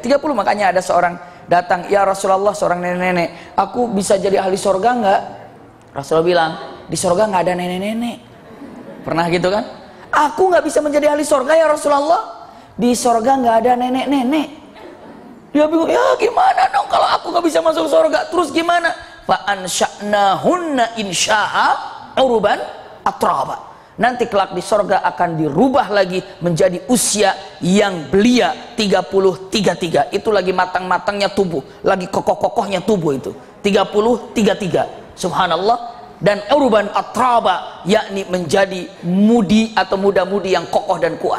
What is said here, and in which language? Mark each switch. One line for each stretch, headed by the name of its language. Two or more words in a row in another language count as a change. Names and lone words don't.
Indonesian: 30, makanya ada seorang datang,
Arabic: ya Rasulullah,
Indonesian: seorang nenek-nenek, aku bisa jadi ahli sorga nggak? Rasulullah bilang, di sorga nggak ada nenek-nenek. Pernah gitu kan? Aku nggak bisa menjadi ahli sorga
Arabic: ya Rasulullah,
Indonesian: di sorga nggak ada nenek-nenek. Dia bingung, ya gimana dong kalau aku nggak bisa masuk sorga, terus gimana?
Arabic: Fa ansha'nahunna insya'a uruban atraba.
Indonesian: Nanti kelak di sorga akan dirubah lagi menjadi usia yang belia 30-33. Itu lagi matang-matangnya tubuh, lagi kokoh-kokohnya tubuh itu 30-33. Subhanallah. Dan
Arabic: uruban atraba,
Indonesian: yakni menjadi mudi atau muda-mudi yang kokoh dan kuat.